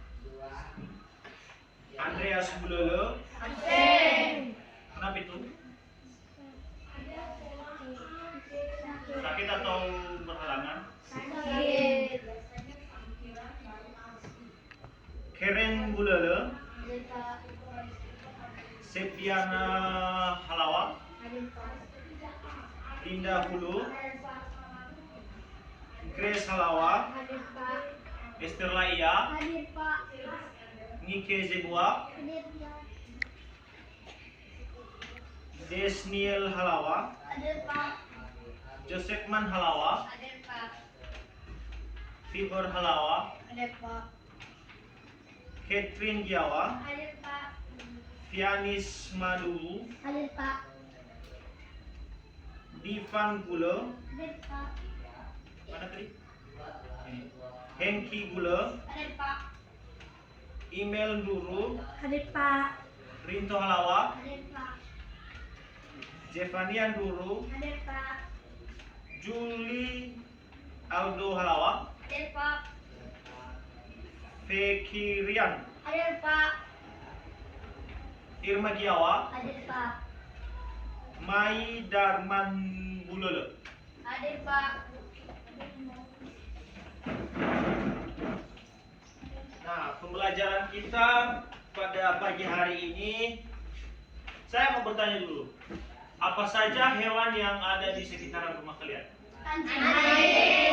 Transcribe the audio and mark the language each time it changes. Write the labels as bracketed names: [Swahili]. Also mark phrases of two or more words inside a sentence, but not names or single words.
[Indonesian] Andreas Bulolo. Absen. Kenapa itu? Sakit atau berhalangan? Sakit. Keren Bulolo, Hadir Pak. Septiana Halawa, Hadir Pak. Linda Hulu, Hadir Pak. Grace Halawa, Hadir Pak. Esther Laia, Hadir Pak. Nike Zebua, Hadir Pak. Desniel Halawa, Hadir Pak. Josekman Halawa, Hadir Pak. Fiber Halawa, Hadir Pak. Catherine Giawa, Hadir Pak. Fianis Maduwu, Hadir Pak. Divan Gulo, Hadir Pak. mana tadi? Hengki Gulo, Hadir Pak. Email Duru, Hadir Pak. Rinto Halawa, Hadir Pak. Jevanian Duru, Hadir Pak. Julie Aldo Halawa, Hadir Pak. Fekirian, Hadir Pak. Irma Giawa, Hadir Pak. Mai Darman Bulolo. Hadir Pak. Nah, pembelajaran kita pada pagi hari ini, saya mau bertanya dulu, apa saja hewan yang ada di sekitaran rumah kalian? Anjing.